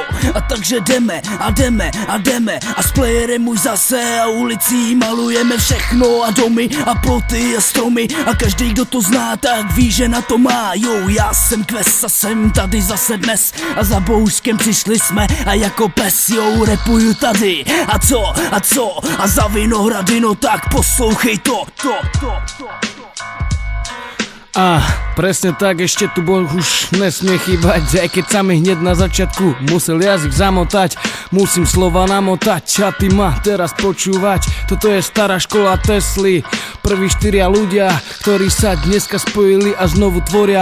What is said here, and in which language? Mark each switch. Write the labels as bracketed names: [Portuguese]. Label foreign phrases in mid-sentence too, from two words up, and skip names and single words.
[Czech] A takže jdeme a jdeme a jdeme a s Playerem už zase a ulicí malujeme všechno a domy a ploty a stromy a každý, kdo to zná, tak ví, že na to má. Jo, já jsem Kves a jsem tady zase dnes a za Bohuškem přišli jsme a jako pes, jo, repuju tady. A co? A za Vinohrady, no tak poslouchej to. [Slovak] Presne tak, ešte tu Boh už nesmie chýbať, aj keď sa mi hneď na začiatku musel jazyk zamotať. Musím slova namotať a ty ma teraz počúvať. Toto je stará škola Tesly, prví 4 ľudia, ktorí sa dneska spojili a znovu tvoria.